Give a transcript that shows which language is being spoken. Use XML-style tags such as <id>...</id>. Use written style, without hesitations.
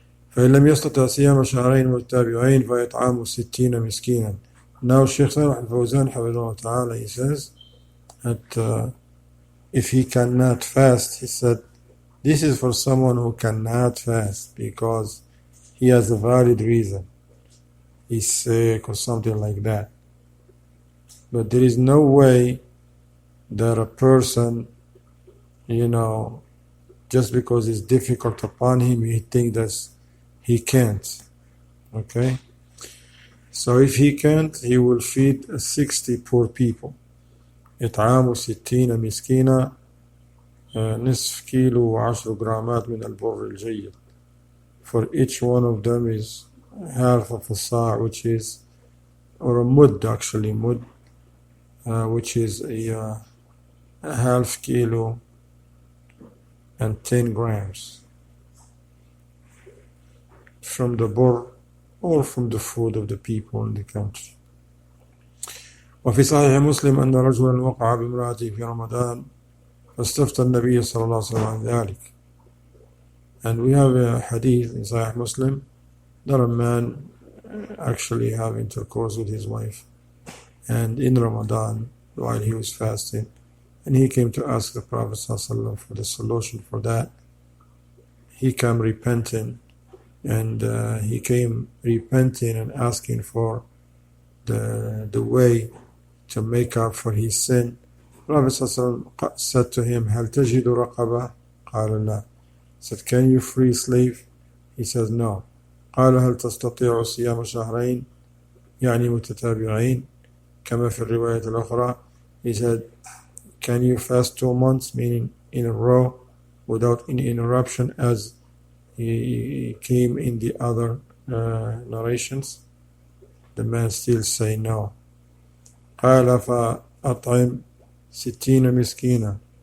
<ar>فإن لم يستطع صيام شهرين متتابعين فيطعم 60 مسكينا.</ar> <en>Now Sheikh Salih al-Fawzan</en> <ar>حفظه تعالى,</ar> <en>he says that if he cannot fast, he said, this is for someone who cannot fast because he has a valid reason. He's sick or something like that. But there is no way that a person, just because it's difficult upon him, he thinks that he can't. Okay? So if he can't, he will feed 60 poor people.</en> <ar>إطعام 60 مسكينة نصف كيلو و10 جرامات من البر الجيد.</ar> <en>For each one of them is half of a sa', which is, or a mud actually, which is a half kilo and 10 grams from the bur or from the food of the people in the country.</en> <ar>وفي صحيح مسلم أن رجلا وقع بامرأته في رمضان فاستفتى النبي صلى الله عليه وسلم عن ذلك.</ar> <en>And we have a hadith in Sahih Muslim that a man actually have intercourse with his wife, and in Ramadan while he was fasting, and he came to ask the Prophet ﷺ for the solution for that. He came repenting, and he came repenting and asking for the way to make up for his sin. Prophet ﷺ said to him,</en> <ar>هل تجد رقبة؟ قال لا.</ar> <en>Said, can you free a slave? He says, no.</en> <ar>قال هل تستطيع صيام شهرين يعني متتابعين كما في الرواية الأخرى?</ar> <en>He said, can you fast 2 months, meaning in a row, without any interruption, as he came in the other narrations? The man still say no.</en> <ar>قال فأطعم 60 مسكينا.</ar>